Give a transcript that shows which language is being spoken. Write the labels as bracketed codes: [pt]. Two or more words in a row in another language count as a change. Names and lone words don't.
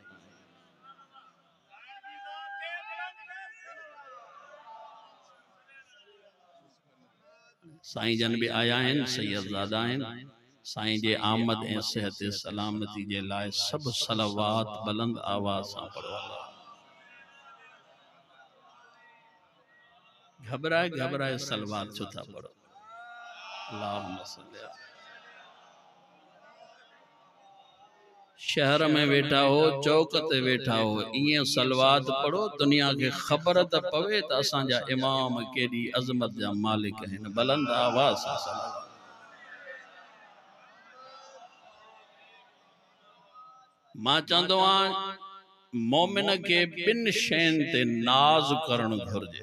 [sd] साईं जन भी आया आहिनि, सैयदज़ादा आहिनि। साईं जे आमद ऐं सेहत सलामती जे लाइ सभु सलावात बुलंद आवाज़ सां पढ़ो। घबराए घबराए सलवात छो था पढ़ो। [ar] اللهم صل على. [sd] शहर में वेठा हो, चौक ते वेठा हो, इं सलवात पढ़ो, दुनिया के खबर त पवे त असांजा इमाम केडी अजमत जा मालिक हैं। बुलंद आवाज़ सां सलवात। मां चंदो मोमिन के बिन शैन ते नाज करण घुर्जे।